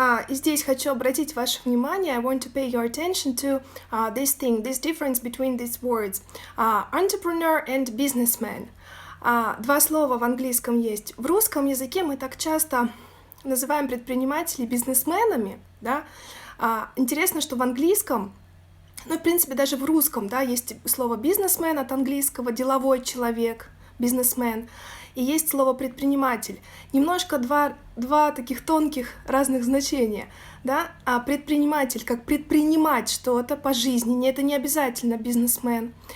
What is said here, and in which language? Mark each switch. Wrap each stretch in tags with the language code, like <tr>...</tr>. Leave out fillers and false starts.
<ru>И здесь хочу обратить ваше внимание.</ru> <en>I want to pay your attention to this difference between these words. Entrepreneur and businessman.</en> <ru>Два слова в английском есть. В русском языке мы так часто называем предпринимателей бизнесменами, Интересно, что в английском, в принципе, даже в русском, есть слово бизнесмен от английского, деловой человек, businessman, и есть слово предприниматель. Немножко два таких тонких разных значения, да, а предприниматель как предпринимать что-то по жизни, это не обязательно бизнесмен.</ru>